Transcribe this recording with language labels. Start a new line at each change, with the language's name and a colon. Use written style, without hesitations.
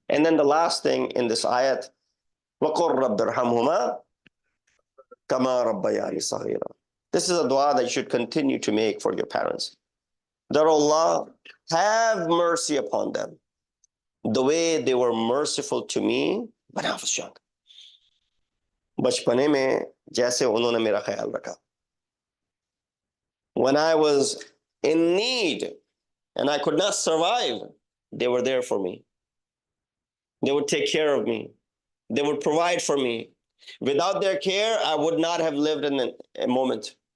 English: And then the last thing in this ayat,
Arabic: وَقُلْ رَبِّ ارْحَمْهُمَا كَمَا رَبَّيَانِي صَغِيرًا.
English: This is a dua that you should continue to make for your parents. That Allah have mercy upon them the way they were merciful to me when I was young.
Hindi: बचपने में जैसे उन्होंने मेरा ख्याल रखा.
English: When I was in need and I could not survive, they were there for me. They would take care of me. They would provide for me. Without their care, I would not have lived in a moment.